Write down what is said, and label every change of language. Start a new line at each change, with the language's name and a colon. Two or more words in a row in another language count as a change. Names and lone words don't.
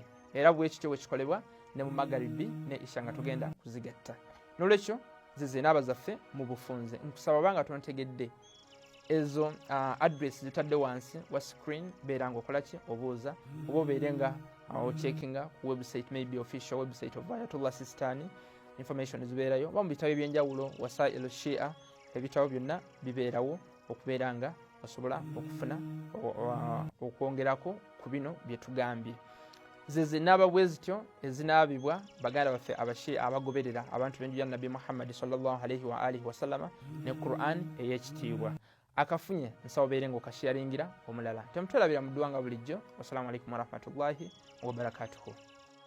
Ganda: Era bwekityo wekikolebwa ne mu magaribi ne isha nga tugenda kuzigatta. N'olwekyo zize Enaaba zaffe mu bufunze nkusaba banga tontegedde ezo address zitadde wansi wa screen beera nga okola ki obuuza oba obeere nga ocheckinga ku website maybe
English: official website of Ayatollah Sistani
Ganda: information zibeerayo oba mu bitabo ebyenjawulo Wasail Shia ebitabo byonna bibeerawo okubeera nga osobola okufuna okwongerako ku bino bye tugambye. Zeze Enaaba bwe zityo ezinaabibwa baganda baffe abashia abagoberera abantu b'enju ya Nabi Muhammad
Arabic: صلى الله عليه وآله وسلم
Ganda: ne Quran ey'ekitiibwa. Akafunye nsaba obeere ng'okasharingira omulala. Temutwalabira mu ddwa nga bulijjo.
Arabic: والسلام عليكم ورحمة الله وبركاته.